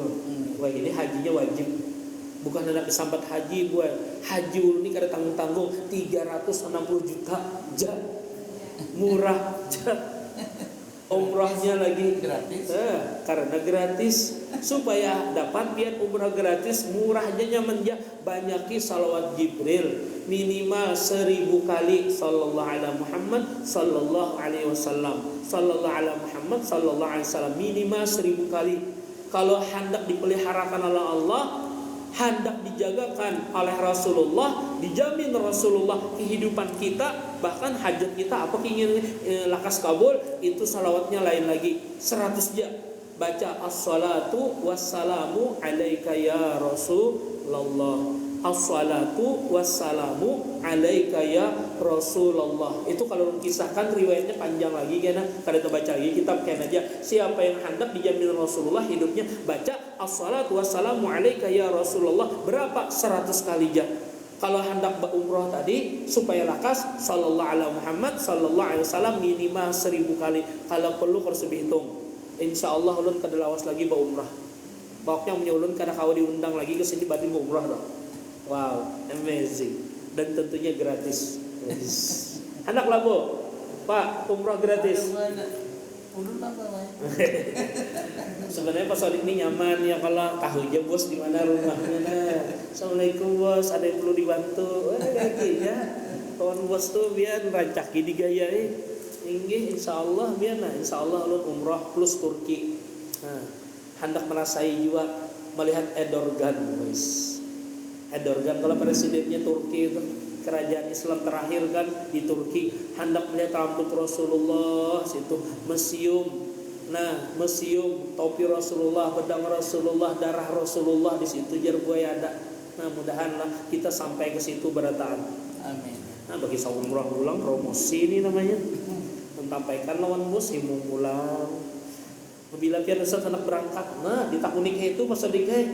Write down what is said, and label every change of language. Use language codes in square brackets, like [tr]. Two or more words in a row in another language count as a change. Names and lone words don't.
[bjn] Wah ini hajinya wajib, bukan ada kesambat haji buat haji ini kada tanggung 360 juta murah umrahnya lagi gratis. Karena gratis supaya dapat biar umrah gratis murahnya nyamannya banyaki salawat Jibril minimal 1000 kali [ar] صلى الله عليه محمد صلى الله عليه وسلم صلى الله عليه محمد صلى الله عليه وسلم [bjn] minimal 1000 kali. Kalau hendak dipeliharakan oleh Allah, hendak dijagakan oleh Rasulullah, dijamin Rasulullah kehidupan kita, bahkan hajat kita apa ingin lakas kabul, itu salawatnya lain lagi 100 ja. [ar] Baca الصلاة والسلام عليك يا رسول الله، الصلاة والسلام عليك يا رسول الله. [bjn] Itu kalau kisahkan riwayatnya panjang lagi karena kada terbaca lagi kitab kan aja. Siapa yang hendak dijamin Rasulullah hidupnya baca [ar] الصلاة والسلام عليك يا رسول الله [bjn] berapa 100 kali ja. Kalau hendak berumrah tadi supaya lakas [ar] صلى الله عليه محمد صلى الله عليه وسلم [bjn] minimal 1000 kali. Kalau perlu harus dihitung. Insyaallah ulun kada lawas lagi berumrah. Pokoknya punya ulun kada kawa diundang lagi ke sini batin berumrah dah. [en] Wow, amazing. [id] Dan tentunya gratis. [bjn] Anak lah Bu. Pak, umrah gratis. Ulun apa Sebenarnya Pak Sodik ini nyaman ya kalau tahu aja bos di mana rumahnya. Nah. Assalamualaikum bos, ada yang perlu dibantu. Lagi ya. Kawan bos tuh biar rancaki digayai. Inggih insyaallah biar nah insyaallah ulun umrah plus Turki. Nah, hendak merasai juga melihat Erdogan guys. Erdogan kalau presidennya Turki itu kerajaan Islam terakhir kan di Turki, hendak melihat rambut Rasulullah situ, museum. Nah, museum topi Rasulullah, pedang Rasulullah, darah Rasulullah di situ jar buaya ada. Nah, mudahanlah kita sampai ke situ berataan. Amin. Nah, bagi umrah ulang promosi ini namanya. Mentampaikan lawan bos himung pulang. Babila pian Ustaz hendak berangkat. Nah, ditakuni ka itu pas dikeh.